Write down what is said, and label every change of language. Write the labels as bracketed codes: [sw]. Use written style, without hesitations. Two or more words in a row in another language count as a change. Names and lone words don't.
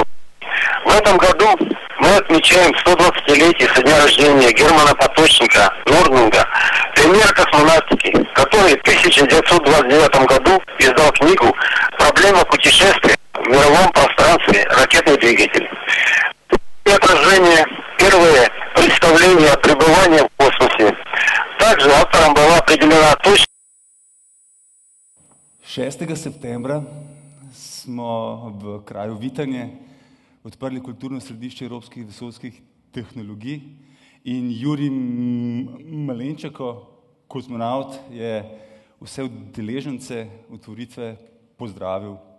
[ru] В этом году мы отмечаем 120-летие со дня рождения Германа Поточника Нординга, пионера космонавтики, который в 1929 году издал книгу «Проблема путешествия в мировом пространстве. Ракетный двигатель». И отражение, первое представление о пребывании в космосе. Также автором была определена точка. [sl] 6. septembra smo v kraju Vitanje odprli kulturno središče evropskih vesoljskih tehnologij in Jurij Malenčeko, kozmonaut, je vse udeležence otvoritve pozdravil.